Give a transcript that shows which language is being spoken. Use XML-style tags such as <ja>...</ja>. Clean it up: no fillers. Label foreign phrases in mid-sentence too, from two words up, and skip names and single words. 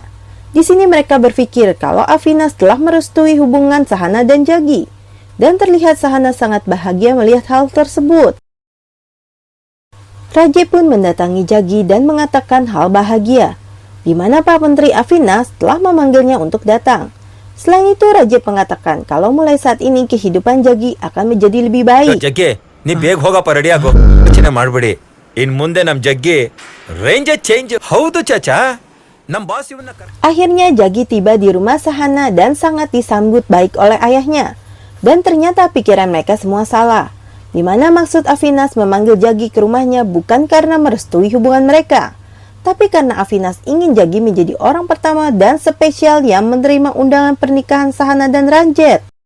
<id>Di sini mereka berpikir kalau Avinas telah merestui hubungan Sahana dan Jagi, dan terlihat Sahana sangat bahagia melihat hal tersebut. Rajab pun mendatangi Jagi dan mengatakan hal bahagia, di mana Pak Menteri Avinas telah memanggilnya untuk datang. Selain itu, Rajab mengatakan kalau mulai saat ini kehidupan Jagi akan menjadi lebih baik.</id> <kn>ಜಗ್ಗೆ ನೀ ಬೇಗ ಹೋಗಪ್ಪ, ರೆಡಿ ಆಗೋ. ಯೋಚನೆ ಮಾಡ್ಬಿಡಿ, ಇನ್ ಮುಂದೆ ನಮ್ ಜಗ್ಗೆ</kn> <en>range change.</en> <kn>ಹೌದು ಚಾಚಾ, ನಮ್ ಬಾಸ್ ಇವನ್ನ</kn> <id>Akhirnya Jagi tiba di rumah Sahana dan sangat disambut baik oleh ayahnya. Dan ternyata pikiran mereka semua salah, di mana maksud Avinas memanggil Jagi ke rumahnya bukan karena merestui hubungan mereka, tapi karena Avinas ingin Jagi menjadi orang pertama dan spesial yang menerima undangan pernikahan Sahana dan Ranjet.</id>